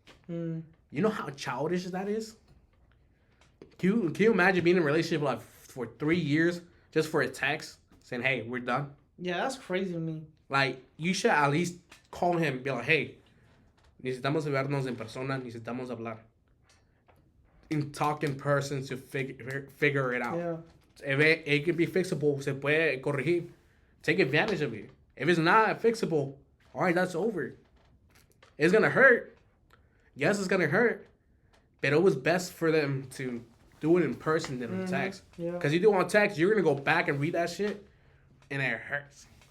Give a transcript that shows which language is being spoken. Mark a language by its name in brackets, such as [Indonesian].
[English] You know how childish that is? Can you imagine being in a relationship like for 3 years just for a text saying, hey, we're done? Yeah, that's crazy to me. Like, you should at least call him and be like, hey, [Spanish] necesitamos vernos en persona, necesitamos hablar. [English] And talk in person to figure it out. Yeah. If it can be fixable, [Spanish] se puede corregir. [English] Take advantage of it. If it's not fixable, all right, that's over. It's going to hurt. Yes, it's going to hurt. But it was best for them to do it in person than on text. Because you do it on text, you're going to go back and read that shit, and it hurts.